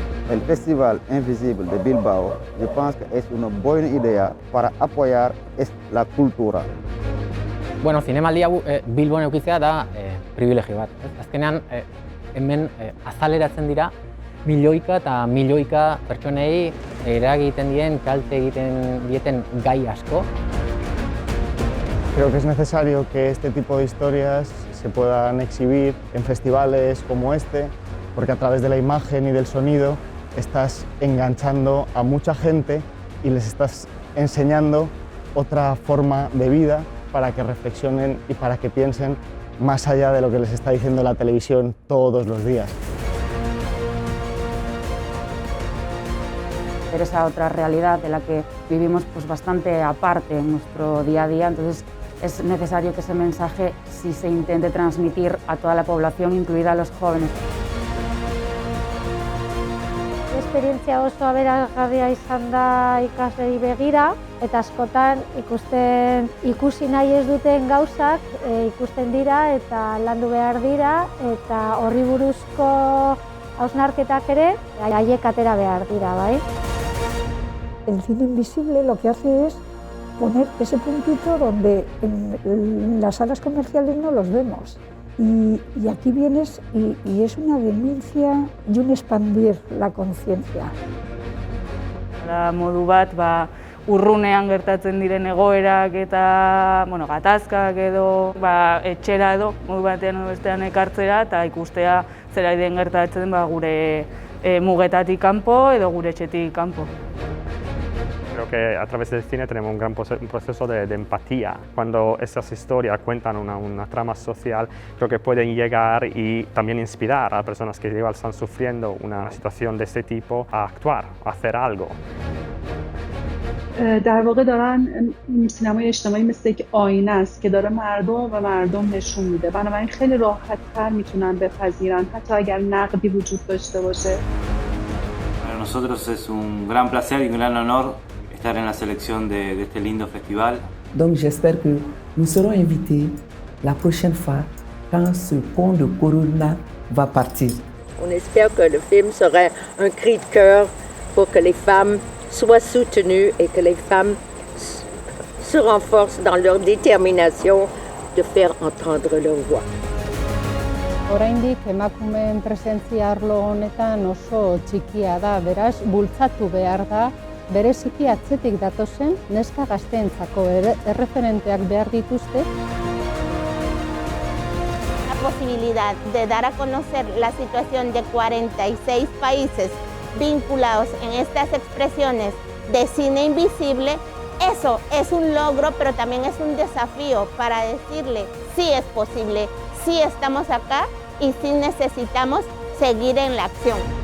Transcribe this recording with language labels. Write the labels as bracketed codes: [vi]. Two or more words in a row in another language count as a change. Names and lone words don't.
[es] El Festival Invisible de Bilbao, [fr] je pense que [es] es una buena idea para apoyar la cultura. [eu] Bueno, zinemaldi hau Bilbon edukitzea da pribilegio bat. Azkenean, hemen azaleratzen dira milioika eta milioika pertsonei eragiten dien, kalte egiten dieten gai asko. [es] Creo que es necesario que este tipo de historias se puedan exhibir en festivales como este, porque a través de la imagen y del sonido estás enganchando a mucha gente y les estás enseñando otra forma de vida para que reflexionen y para que piensen más allá de lo que les está diciendo la televisión todos los días. Ver esa otra realidad de la que vivimos pues bastante aparte en nuestro día a día, entonces es necesario que ese mensaje sí se intente transmitir a toda la población, incluida a los jóvenes. [eu] Esperientzia oso aberasgarria izan da ikaslei begira, eta askotan ikusi nahi ez duten gauzak ikusten dira eta landu behar dira, eta horri buruzko hausnarketak ere haiek atera behar dira, bai? [es] El cine invisible lo que hace es poner ese puntito donde en las salas comerciales no los vemos. Y aquí vienes y es una denuncia y un expandir la conciencia. [eu] Modu bat, urrunean gertatzen diren egoerak eta gatazkak edo etxera edo modu batean edo bestean ekartzera eta ikustea zera den gertatzen gure mugetatik kanpo edo gure etxetik kanpo. [es] Creo que a través del cine tenemos un gran proceso de empatía. Cuando estas historias cuentan una trama social, creo que pueden llegar y también inspirar a personas que igual están sufriendo una situación de este tipo a actuar, a hacer algo. [fa] در واقع دارن سینمای اجتماعی مثل یک آینه است که داره مردم و مردم نشون میده. بنابراین خیلی راحت‌تر میتونن بپذیرن حتی اگر نقدی وجود داشته باشه. [es] Para nosotros es un gran placer y un gran honor estar en la selección de este lindo festival. [fr] Donc j'espère que nous serons invités la prochaine fois quand ce pont de Corona va partir. On espère que le film sera un cri de cœur pour que les femmes soient soutenues et que les femmes se renforcent dans leur détermination de faire entendre leur voix. [eu] Oraindik emakumeen presentzia arlo honetan oso txikia da, beraz bultzatu behar da, bereziki atzetik datozen neska gazteentzako erreferenteak behar dituzte. [es] La posibilidad de dar a conocer la situación de 46 países vinculados en estas expresiones de cine invisible, eso es un logro, pero también es un desafío para decirle sí es posible, sí estamos acá y sí necesitamos seguir en la acción.